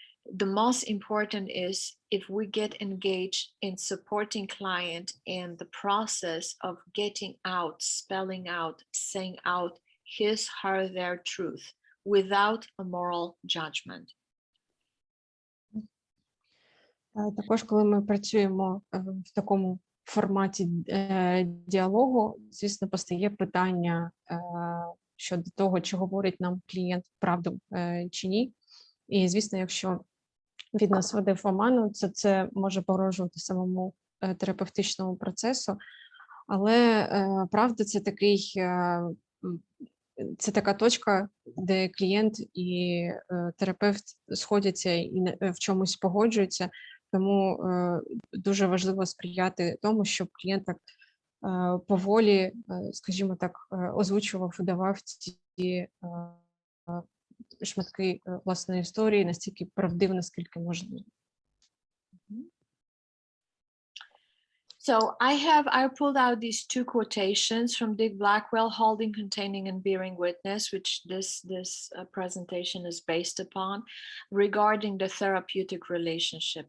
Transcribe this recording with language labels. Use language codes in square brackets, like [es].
[en] The most important is if we get engaged in supporting client in the process of getting out, spelling out, saying out his, her, their truth without a moral judgment. [uk] Також, коли ми працюємо в такому форматі діалогу, звісно, постає питання щодо того, чи говорить нам клієнт правду чи ні. І, звісно, якщо він нас веде в оману, це може погрожувати самому терапевтичному процесу. Але правда, це така точка, де клієнт і терапевт сходяться і в чомусь погоджуються. Тому дуже важливо сприяти тому, щоб клієнт так поволі, скажімо так, озвучував і давав ці шматки власної історії настільки правдиво, наскільки можливо. [en] So I pulled out these two quotations from Dick Blackwell, Holding, Containing, and Bearing Witness, which this presentation is based upon, regarding the therapeutic relationship.